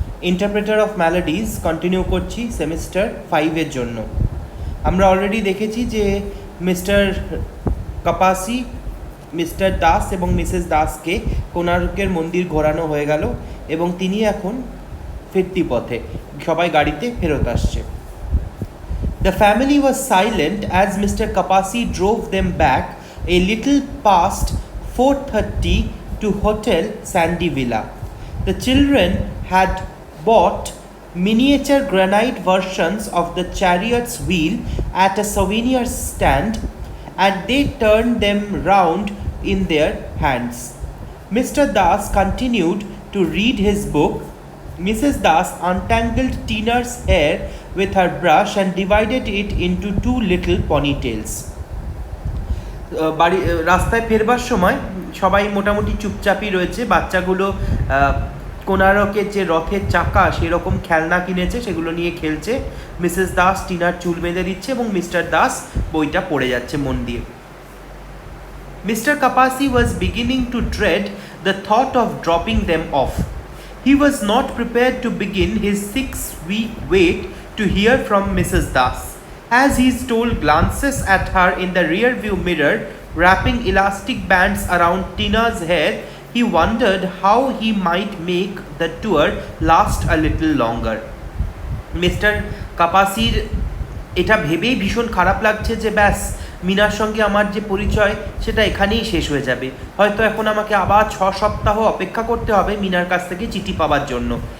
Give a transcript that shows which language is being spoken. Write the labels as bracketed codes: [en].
[bn] Interpreter of ম্যালোডিজ continue করছি semester 5-এর জন্য। আমরা অলরেডি দেখেছি যে মিস্টার কাপাসি, মিস্টার দাস এবং মিসেস দাসকে কোণার্কের মন্দির ঘোরানো হয়ে গেল এবং তিনি এখন ফিরতি পথে, সবাই গাড়িতে ফেরত আসছে। [en] The family was silent as Mr. Kapasi drove them back a little past 4:30 to Hotel Sandy Villa. The children had bought miniature granite versions of the chariot's wheel at a souvenir stand and they turned them round in their hands. Mr. Das continued to read his book. Mrs. Das untangled Tina's hair with her brush and divided it into 2 little ponytails. [bn] রাস্তায় ফেরবার সময় সবাই মোটামুটি চুপচাপই রয়েছে। বাচ্চাগুলো কোণারকের যে রথের চাকা সেরকম খেলনা কিনেছে, সেগুলো নিয়ে খেলছে। মিসেস দাস টিনার চুল বেঁধে দিচ্ছে এবং মিস্টার দাস বইটা পড়ে যাচ্ছে মন দিয়ে। [en] Mr. Kapasi was beginning to dread the thought of dropping them off. He was not prepared to begin his 6-week wait to hear from Mrs. Das. As he stole glances at her in the rear-view mirror, wrapping elastic bands around Tina's hair, he wondered how he might make the tour last a little longer. Mr. [bn] Kapasiর এটা ভেবেই ভীষণ খারাপ লাগছে যে ব্যাস মিনার সঙ্গে আমার যে পরিচয় সেটা এখানেই শেষ হয়ে যাবে। হয়তো এখন আমাকে আবার 6 সপ্তাহ অপেক্ষা করতে হবে মিনার কাছ থেকে চিঠি পাওয়ার জন্য।